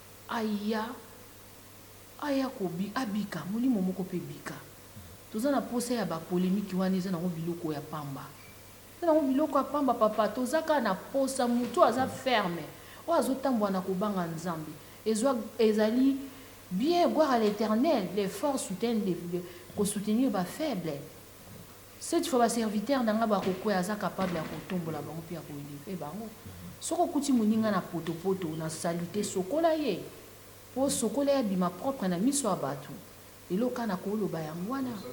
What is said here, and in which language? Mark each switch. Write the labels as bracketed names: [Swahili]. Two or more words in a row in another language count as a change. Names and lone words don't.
[Lingala] Aya, aya kobi-, abika, molimo moko pe bika. Toza na posa ya bapolémique wana, eza nango biloko ya pamba. Eza nango biloko ya pamba, papa. Toza kaka na posa, mutu aza ferme. Oyo azotambola na kobanga Nzambe. Ezwa-, ezali [French] bien, gloire à l'Éternel, les forts soutiennent les, les, [Lingala] ko soutenir ba faible. [French] Cette fois, [Lingala] ba serviteur nanga ba kokwea aza capable ya kotombola bango pe ya ko élever bango. Soko kuti moninga na potopoto na salité sokola ye. Po sokola ye bima propre na miso ya bato. Eloko na koloba yango wana.